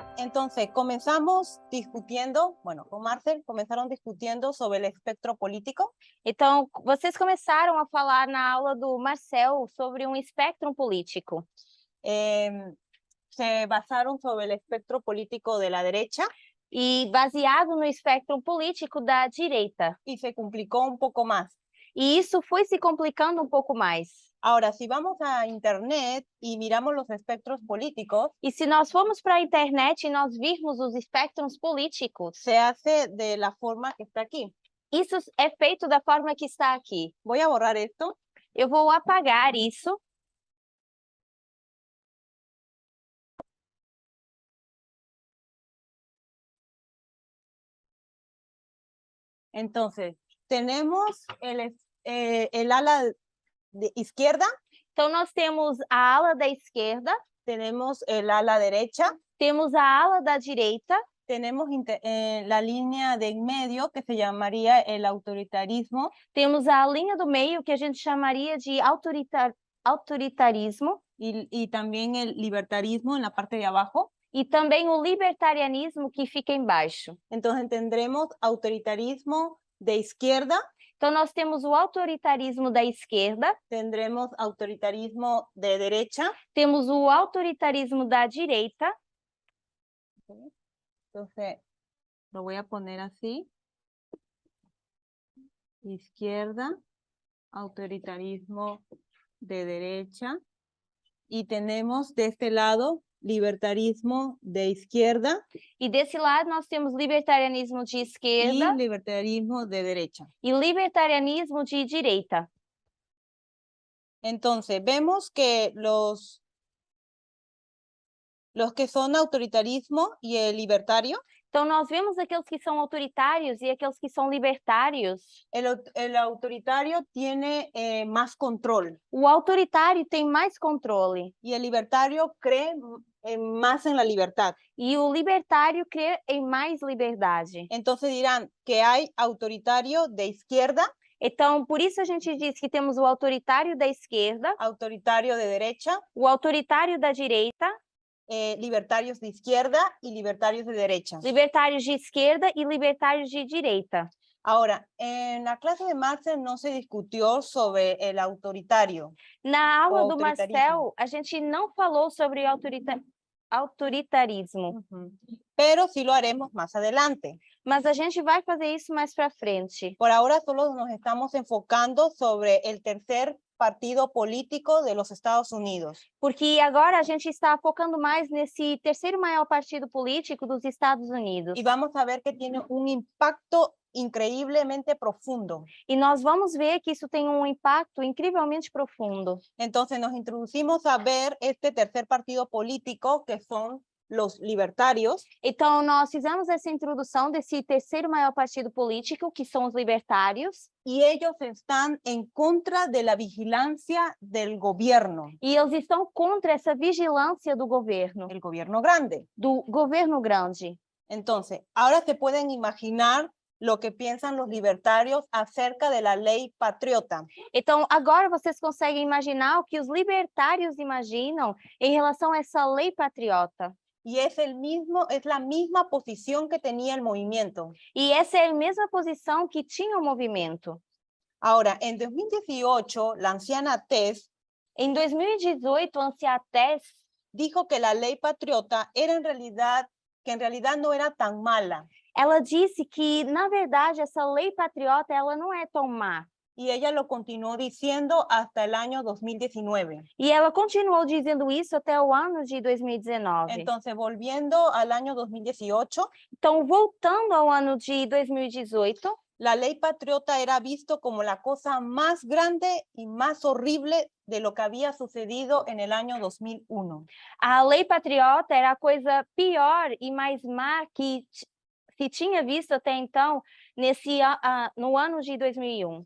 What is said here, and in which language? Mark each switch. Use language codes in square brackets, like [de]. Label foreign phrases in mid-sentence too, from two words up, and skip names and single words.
[es] Entonces, comenzamos discutiendo, bueno, con Marcel, comenzaron discutiendo sobre el espectro político. [pt] Então, vocês começaram a falar na aula do Marcel sobre um espectro político. [es] Se basaron sobre el espectro político de la derecha. [pt] E baseado no espectro político da direita. [es] Y se complicó un poco más. [pt] E isso foi se complicando um pouco mais. [es] Ahora, si vamos a internet y miramos los espectros políticos, [pt] E se nós formos para a internet e nós virmos os espectros políticos, [es] se hace de la forma que está aquí. [pt] isso é feito da forma que está aqui. [es] Voy a borrar esto. [pt] Eu vou apagar isso. [es] Entonces, tenemos el ala de izquierda. [pt] Então, nós temos a ala da esquerda. [es] Tenemos el ala derecha. [pt] Temos a ala da direita. [es] Tenemos la línea de en medio, que se llamaría el autoritarismo. [pt] Temos a linha do meio, que a gente chamaria de autoritarismo. [es] Y también el libertarismo en la parte de abajo. [pt] E também o libertarianismo, que fica embaixo. [es] Entonces tendremos autoritarismo de izquierda. [pt] Então, nós temos o autoritarismo da esquerda. [es] Tendremos autoritarismo de derecha. [pt] Temos o autoritarismo da direita. [es] Entonces, lo voy a poner así. Izquierda, autoritarismo de derecha. Y tenemos de este lado libertarismo de izquierda. [pt] E desse lado nós temos libertarianismo de esquerda. [es] Y libertarismo de derecha. [pt] E libertarianismo de direita. [es] Entonces, vemos que los que son autoritarismo y el libertario. [pt] Então, nós vemos aqueles que são autoritários e aqueles que são libertários. [es] El autoritario tiene más control. [pt] O autoritário tem mais controle. [es] Y el libertario cree más en la libertad. [pt] E o libertário crê em mais liberdade. [es] Entonces dirán que hay autoritario de izquierda. [pt] Então, por isso a gente diz que temos o autoritário da esquerda. [es] Autoritario de derecha. [pt] O autoritário da direita. [es] Libertarios de izquierda y libertarios de derecha. [pt] Libertários de esquerda e libertários de direita. [es] Ahora, en la clase de Marcel no se discutió sobre el autoritario. [pt] Na aula do Marcel, a gente não falou sobre autoritarismo. [es] Pero sí lo haremos más adelante. [pt] Mas a gente vai fazer isso mais para frente. [es] Por ahora solo nos estamos enfocando sobre el tercer partido político de los Estados Unidos. [pt] Porque agora a gente está focando mais nesse terceiro maior partido político dos Estados Unidos. [es] Y vamos a ver que tiene un impacto increíblemente profundo. [pt] E nós vamos ver que isso tem um impacto incrivelmente profundo. [es] Entonces nos introducimos a ver este tercer partido político, que son los libertarios. [pt] Então, nós fizemos essa introdução desse terceiro maior partido político, que são os libertários. [es] Y ellos están en contra de la vigilancia del gobierno. [pt] E eles estão contra essa vigilância do governo. [es] El gobierno grande. [pt] Do governo grande. [es] Entonces, ahora se pueden imaginar lo que piensan los libertarios acerca de la ley patriota. [pt] Então, agora vocês conseguem imaginar o que os libertários imaginam em relação a essa lei patriota. [es] Y es la misma posición que tenía el movimiento. [pt] E essa é a mesma posição que tinha o movimento. [es] Ahora, en 2018, la anciana Tess, [pt] em 2018, a anciã Tess [es] dijo que la ley patriota era en realidad no era tan mala. [pt] Ela disse que, na verdade, essa lei patriota ela não é tão má. [es] Y ella lo continuó diciendo hasta el año 2019. [pt] E ela continuou dizendo isso até o ano de 2019. [es] Entonces, volviendo al año 2018. [pt] Então, voltando ao ano de 2018. [es] La ley patriota era visto como la cosa más grande y más horrible de lo que había sucedido en el año 2001. [pt] A lei patriota era a coisa pior e mais má que se tinha visto até então no ano de 2001.